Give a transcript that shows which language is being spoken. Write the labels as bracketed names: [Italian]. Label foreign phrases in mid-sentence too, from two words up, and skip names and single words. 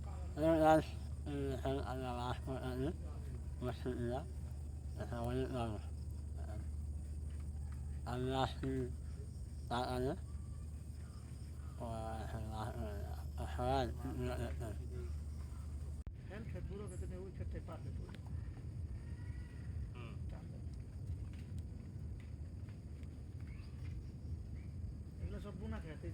[German] das an der Waschmaschine, Maschine, das haben wir nicht lange. Anlassen, das alles. [Arabic] وحوالي [Bangla] হ্যাঁ খেত বুড়ো খেতে ওই খেতটাই পারফেক্ট ওই এগুলো সব বুনা খেত এই